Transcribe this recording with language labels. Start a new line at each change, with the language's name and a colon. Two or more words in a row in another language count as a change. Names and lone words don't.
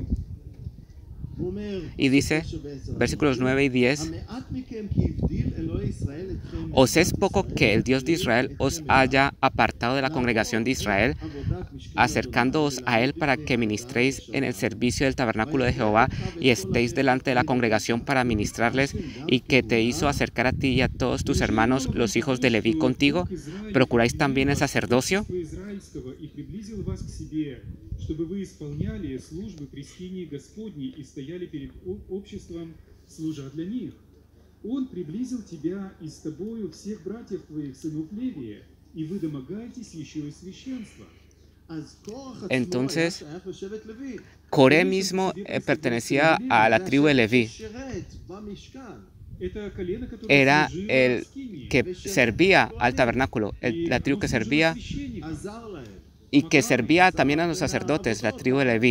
Spanish: Y dice, versículos 9 y 10, ¿os es poco que el Dios de Israel os haya apartado de la congregación de Israel, acercándoos a Él para que ministréis en el servicio del tabernáculo de Jehová y estéis delante de la congregación para ministrarles, y que te hizo acercar a ti y a todos tus hermanos, los hijos de Leví, contigo? ¿Procuráis también el sacerdocio?
Russian: Чтобы вы исполняли службы крещения Господней и стояли перед обществом, служа для них. Он приблизил тебя и с тобою всех братьев твоих, сынов Левия, и вы домогаетесь еще и священства.
Spanish: Entonces, Coré mismo pertenecía a la tribu de Leví. Era el que servía al tabernáculo, la tribu que servía y que servía también a los sacerdotes, la tribu de Leví.